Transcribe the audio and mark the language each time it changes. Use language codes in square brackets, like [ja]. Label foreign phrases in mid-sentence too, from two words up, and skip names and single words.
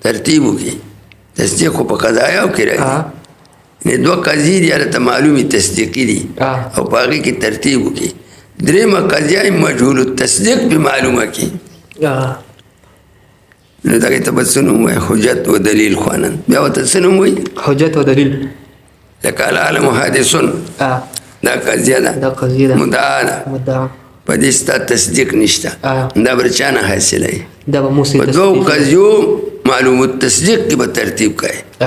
[ps] ترتیب وکړې. تصدیق خو په قضایاو کې راځي. یعنې دوه قضیې دي هلته معلومې تصدیقي دي او په هغې کې ترتیب وکړې. درېیمه قضیه یې [ar] مجهول التصدیق [ps] پې معلومه کړي. نو دغې ته به څه نوم وایي؟ [fa] حجت و دلیل خوانند. [ps] بیا ورته څه نوم وایي؟ حجت و دلیل. لکه [ar] العالم حادثون، [ps] دا قضیه ده، مدعا ده، په دې ستا تصدیق نشته. دا به چا نه حاصله یې؟ په دوو قضیو [ar] معلوم التصدیق [ps] کې به ترتیب کوي.